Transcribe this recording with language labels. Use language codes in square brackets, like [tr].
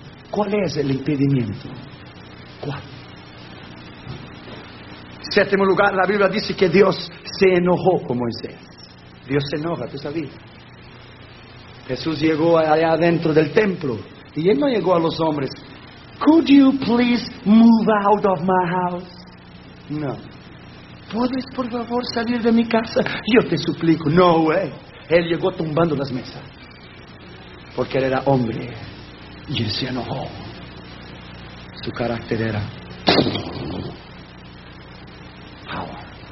[es] ¿Cuál es el impedimento? ¿Cuál? En séptimo lugar, la Biblia dice que Dios se enojó con Moisés. Dios se enoja, tú sabías. Jesús llegó allá adentro del templo y él no llegó a los hombres. [en] Could you please move out of my house? [es] No. ¿Puedes por favor salir de mi casa? Yo te suplico. [en] No way. [es] Él llegó tumbando las mesas. Porque él era hombre. Y él se enojó. Su carácter era power.